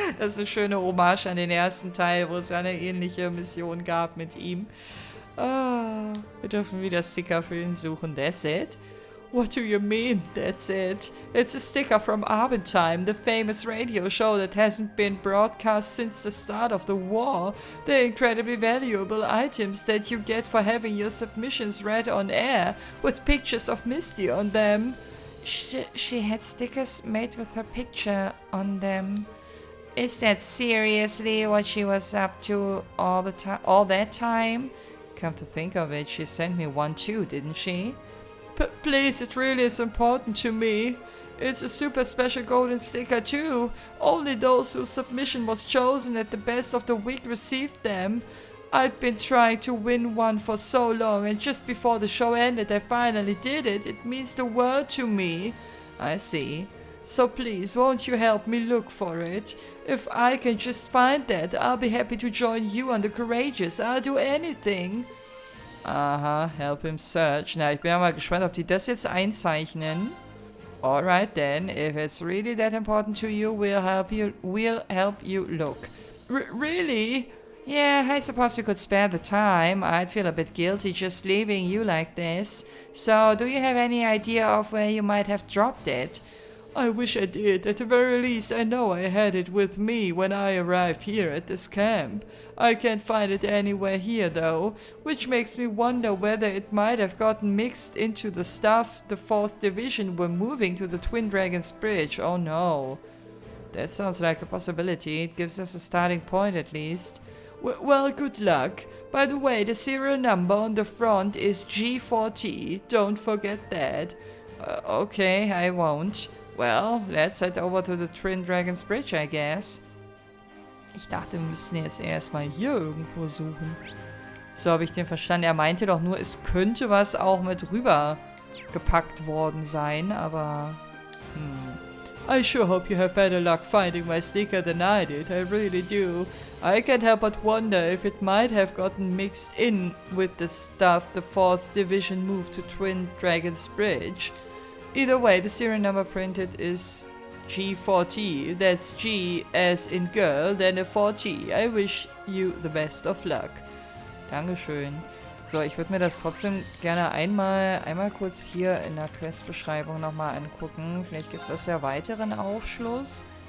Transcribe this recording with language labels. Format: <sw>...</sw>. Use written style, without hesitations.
<de>Das ist eine schöne Hommage an den ersten Teil, wo es ja eine ähnliche Mission gab mit ihm. Ah, wir dürfen wieder Sticker für ihn suchen.</de> <en>That's it? What do you mean, that's it? It's a sticker from Abendtime, the famous radio show that hasn't been broadcast since the start of the war. They're incredibly valuable items that you get for having your submissions read on air, with pictures of Misty on them. She had stickers made with her picture on them. Is that seriously what she was up to all that time? Come to think of it, she sent me one too, didn't she? Please, it really is important to me. It's a super special golden sticker too. Only those whose submission was chosen at the best of the week received them. I'd been trying to win one for so long, and just before the show ended I finally did it. It means the world to me. I see. So please, won't you help me look for it? If I can just find that, I'll be happy to join you on the Courageous. I'll do anything. Aha, help him search.</en> <de>Na, ich bin ja mal gespannt, ob die das jetzt einzeichnen.</de> <en>Alright then, if it's really that important to you, we'll help you look. Really? Yeah, I suppose we could spare the time. I'd feel a bit guilty just leaving you like this. So, do you have any idea of where you might have dropped it? I wish I did. At the very least, I know I had it with me when I arrived here at this camp. I can't find it anywhere here though, which makes me wonder whether it might have gotten mixed into the stuff the 4th Division were moving to the Twin Dragons Bridge. Oh no. That sounds like a possibility. It gives us a starting point at least. Well, good luck. By the way, the serial number on the front is G4T. Don't forget that. Okay, I won't. Well, let's head over to the Twin Dragons Bridge, I guess.</en> <de>Ich dachte, wir müssen jetzt erstmal hier irgendwo suchen. So habe ich den verstanden. Er meinte doch nur, es könnte was auch mit rüber gepackt worden sein, aber...</de> <en>I sure hope you have better luck finding my sticker than I did. I really do. I can't help but wonder if it might have gotten mixed in with the stuff the 4th Division moved to Twin Dragons Bridge. Either way, the serial number printed is G4T. That's G as in girl, then a 4T. I wish you the best of luck.</en> <de>Dankeschön. So, ich würde mir das trotzdem gerne einmal kurz hier in der Questbeschreibung nochmal angucken. Vielleicht gibt es ja weiteren Aufschluss.</de>